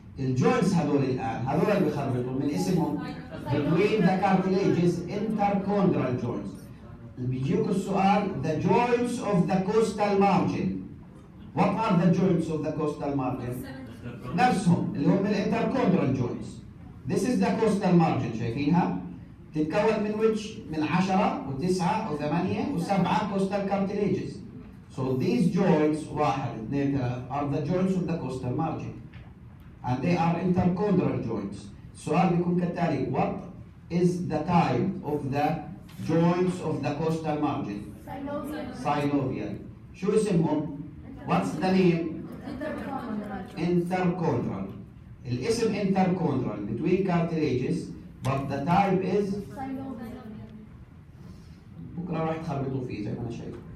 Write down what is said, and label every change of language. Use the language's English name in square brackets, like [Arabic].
[Arabic] الجوينتس هذول الان هذول اللي بيخربطوا من اسمهم [English] between the cartilages interchondral joints. [Arabic] اللي بيجيوك السؤال [English] the joints of the costal margin. What are the joints of the costal margin؟ نفسهم اللي هم الانتركوندرال joints. This is the costal margin [Arabic] شايفينها؟ تتكون من [English] which؟ من 10 و9 و8 و7 costal cartilages. So these joints 1 2 3 are the joints of the costal margin. And they are interchondral joints. [Arabic] السؤال بيكون كالتالي [English] what is the type of the joints of the costal margin؟ synovial. [Arabic] شو اسمهم؟ [English] What's the name؟ interchondral. [Arabic] الاسم interchondral [English] between cartilages but the type is [Arabic] بكره راح تخربطوا فيه زي ما انا شايف.